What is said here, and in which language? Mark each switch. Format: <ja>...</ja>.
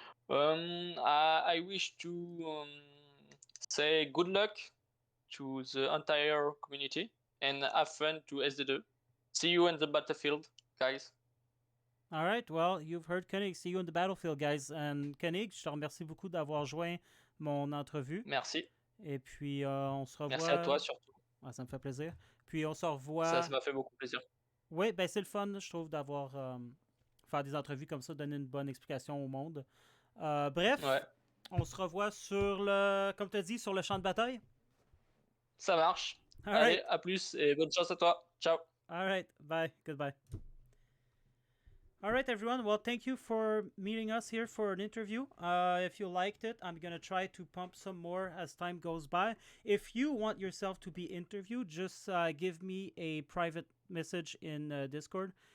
<en>I wish to say good luck to the entire community and have fun to SD2. See you in the battlefield, guys. All right, well, you've heard Koenig. See you in the battlefield, guys.</en> <fr>And Koenig, je te remercie beaucoup d'avoir joint mon entrevue. Merci. Et puis, on se revoit. Merci à toi surtout. Ah, ça me fait plaisir. Puis, on se revoit. Ça m'a fait beaucoup plaisir. Oui, ben c'est le fun, je trouve, d'avoir faire des entrevues comme ça, donner une bonne explication au monde. Bref, ouais. On se revoit sur le, comme tu as dit, sur le champ de bataille. Ça marche.</fr> <en>All</en> <fr>Allez,</fr> <en>right.</en> <fr>à plus et bonne chance à toi. Ciao.</fr> <en>All right, bye. Goodbye. All right, everyone. Well, thank you for meeting us here for an interview. If you liked it, I'm going to try to pump some more as time goes by. If you want yourself to be interviewed, just give me a private message in Discord.</en>